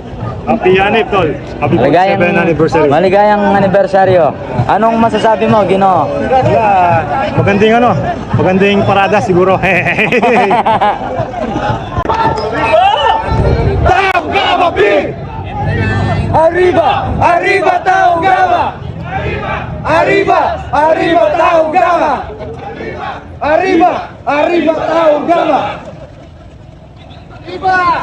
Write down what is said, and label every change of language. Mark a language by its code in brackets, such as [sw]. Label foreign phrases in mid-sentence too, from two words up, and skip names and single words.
[en] Happy Yanip tol. Happy 47th anniversary. [tl] Maligayang anibersaryo. Anong masasabi mo, Gino? Wala, magandang parada siguro. Taong Gama B! [es] Arriba! Arriba Taong Gama! Arriba! Arriba Taong Gama! Arriba! Arriba Taong Gama! Arriba!